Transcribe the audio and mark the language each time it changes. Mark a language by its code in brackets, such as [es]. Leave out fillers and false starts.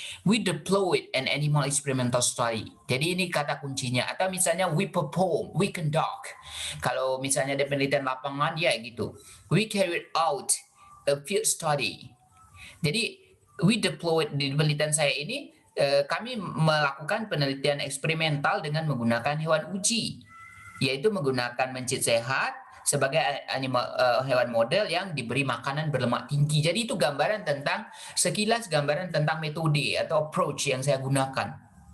[en] We deployed an animal experimental study. [id] Jadi ini kata kuncinya. Atau misalnya [en] we perform, we conduct. [id] Kalau misalnya ada penelitian lapangan ya gitu. [en] We carried out a field study. [id] Jadi [en] we deployed, [id] di penelitian saya ini kami melakukan penelitian eksperimental dengan menggunakan hewan uji, yaitu menggunakan mencit sehat sebagai hewan model yang diberi makanan berlemak tinggi. Jadi itu gambaran tentang sekilas gambaran tentang metode atau approach yang saya gunakan.